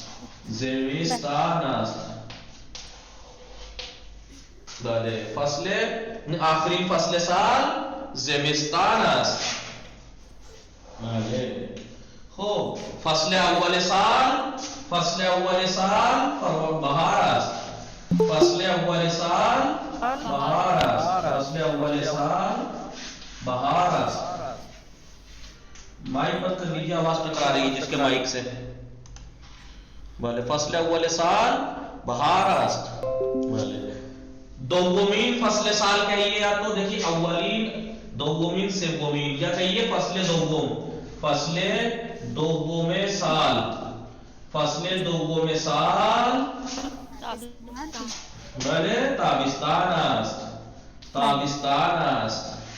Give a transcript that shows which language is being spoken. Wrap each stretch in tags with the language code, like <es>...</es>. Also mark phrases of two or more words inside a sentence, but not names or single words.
<fa>بله آخرین فصل سال زمستان است. بله خوب فصل اول سال بهار است. فصل اول سال بهار است.</fa> <ur>مائک بند کر لیجیے آواز ٹکرا رہی ہے جس کے مائک سے.</ur> <fa>بله فصل اول سال بهار است. بله دومین فصل سال</fa> <ur>کہیے یا تو دیکھیے</ur> <fa>اولین دومین سومین</fa> <ur>یا کہیے</ur> <fa>فصل دوم فصل دوم سال بله تابستان است.</fa>